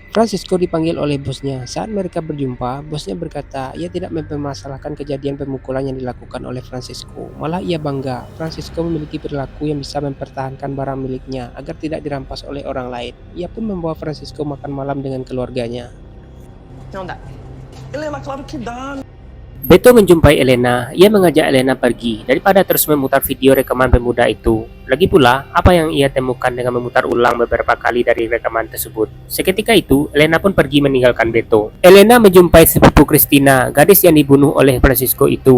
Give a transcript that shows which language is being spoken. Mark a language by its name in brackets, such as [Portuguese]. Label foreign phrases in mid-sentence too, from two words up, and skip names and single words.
[Indonesian] Francisco dipanggil oleh bosnya. Saat mereka berjumpa, bosnya berkata ia tidak mempermasalahkan kejadian pemukulan yang dilakukan oleh Francisco. Malah ia bangga, Francisco memiliki perilaku yang bisa mempertahankan barang miliknya agar tidak dirampas oleh orang lain. Ia pun membawa Francisco makan malam dengan keluarganya. [Portuguese] Não dá. Helena, claro que dá. [Indonesian] Beto menjumpai Elena. Ia mengajak Elena pergi daripada terus memutar video rekaman pemuda itu. Lagi pula, apa yang ia temukan dengan memutar ulang beberapa kali dari rekaman tersebut. Seketika itu, Elena pun pergi meninggalkan Beto. Elena menjumpai sepupu Christina, gadis yang dibunuh oleh Francisco itu.